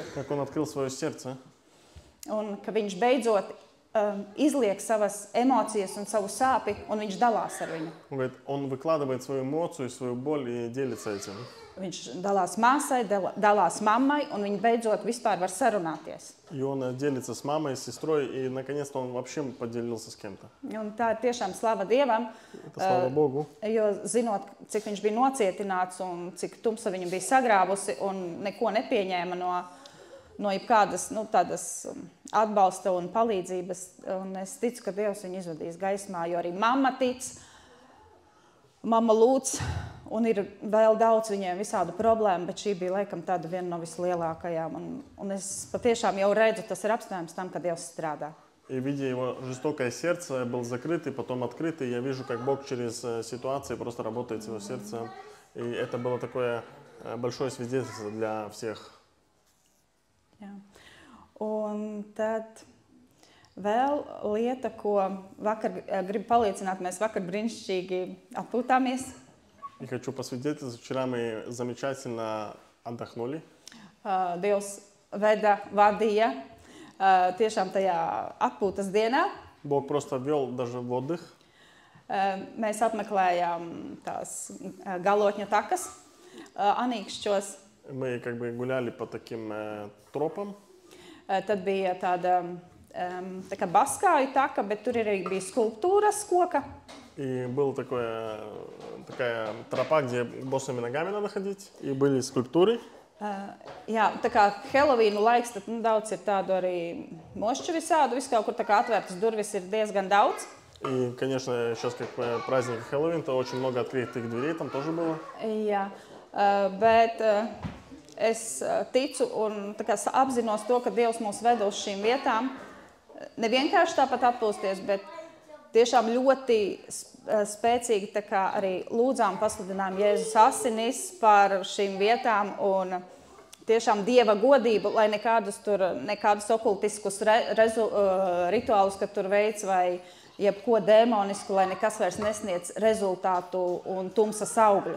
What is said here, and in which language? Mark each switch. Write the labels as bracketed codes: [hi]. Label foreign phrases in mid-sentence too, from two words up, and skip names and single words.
[ru] Как он открыл свое сердце. [lv] Un ka viņš beidzot izliek savas emocijas un savu sāpi, un viņš dalās ar viņu. [ru] Он говорит, он выкладывает свою эмоцию, свою боль и делится этим. [lv] Viņš dalās māsai, dalās mammai, un viņi beidzot vispār var sarunāties. [ru] И он делится с мамой, с сестрой, и наконец-то он вообще поделился с кем-то. [lv] Un tā ir tiešām slava Dievam, [ru] Слава Богу. [lv] Jo zinot, cik viņš bija nocietināts un cik tumsa viņam bija sagrābusi un neko nepieņēma no jebkādas tādas atbalsta un palīdzības. Un es ticu, ka Dievs viņu izvadīs gaismā, jo arī mamma tic, mamma lūdz Un ir vēl daudz viņiem visādu problēmu, bet šī bija laikam tāda viena no vislielākajām. Un es patiešām jau redzu, tas ir apstājums tam, kad Dievs strādā. [ru] И видя его жестокое сердце, был закрытый, потом открытый, я вижу, как Бог через ситуации просто работает с его сердцем. И это было такое большое свидетельство для всех. [lv] Jā. Un tad vēl lieta, ko vakar gribu paliecināt, mēs vakar brīnišķīgi atpūtāmies. [ru] И хочу посвидетельствовать, вчера мы замечательно отдохнули. [lv] Dievs veda, vadīja tiešām tajā atpūtas dienā. [ru] Бог просто вел даже в отдых. [lv] Mēs apmeklējām tās galotņu takas Anīkšķos. [ru] Мы как бы гуляли по таким тропам. [lv] Tad bija tāda tā kā baskāju taka, bet tur arī bija skulptūras koka. [ru] И была такая тропа, где босыми ногами надо ходить. И были скульптуры. [lv] Jā, tā kā Helovīnu laiks, tad daudz ir tādu arī mošķu visādu, visu kaut kur tā kā atvērtas durvis ir diezgan daudz. [ru] И, конечно, сейчас как праздник Хэллоуин, то очень много открытых дверей там тоже было. [lv] Jā, bet es ticu un tā kā apzinos to, ka Dievs mūs ved uz šīm vietām. Ne vienkārši tāpat atpūsties, bet tiešām ļoti spēcīgi tā kā arī lūdzām, pasludinām Jēzus asinis par šīm vietām un tiešām Dieva godību, lai nekādus okultiskus rituālus, kad tur veids vai jebko dēmonisku, lai nekas vairs nesniedz rezultātu un tumsas augļus.